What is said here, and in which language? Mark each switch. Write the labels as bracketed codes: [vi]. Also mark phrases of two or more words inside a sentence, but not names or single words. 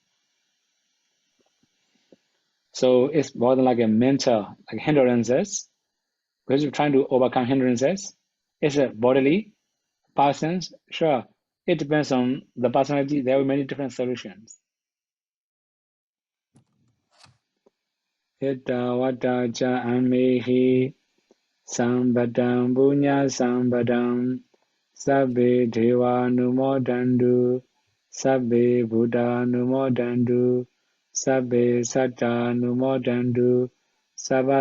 [en] So it's more than like a mental, like hindrances. Because you're trying to overcome hindrances. It's a bodily, persons, sure. It depends on the personality. There are many different solutions. [pi] Ita vata cha amehi sambadam punya sambadam sabbe deva numodandu sabbe buddha numodandu sabbe satta numodandu sabba